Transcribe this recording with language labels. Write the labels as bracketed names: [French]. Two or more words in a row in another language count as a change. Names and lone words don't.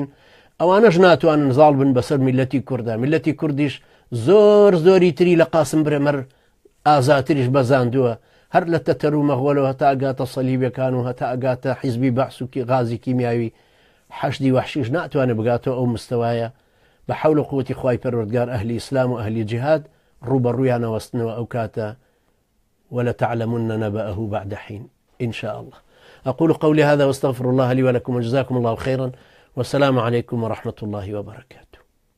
[Central Kurdish] ئەوانەش ناتوانن زاڵ بن بەسەر میلەتی کووردا. میلەتی کوردیش زۆری تری لە قاسم برێمەر ئازاتریش بەزاندووە، هەر لە تەتەر و مەغوەلەوە هەتا ئەگاتە سەلیبەکان و هەتا ئەگاتە حیزبی بەعس و غازی کیمیاوی، حەشدی وەحشیش ناتوانێت بگاتەوە ئەو مستەوایە. بە حەول و قووەتی خوای پەروەردگار ئەهلی ئیسلام و ئەهلی جیهاد ڕوبەڕوویانە وەستنەوە ئەو کاتە [Arabic] ولتعلمن نبأه بعد حين إن شاء الله. أقول قولي هذا واستغفر الله لي ولكم وجزاكم الله خيرا، والسلام عليكم ورحمة الله وبركاته.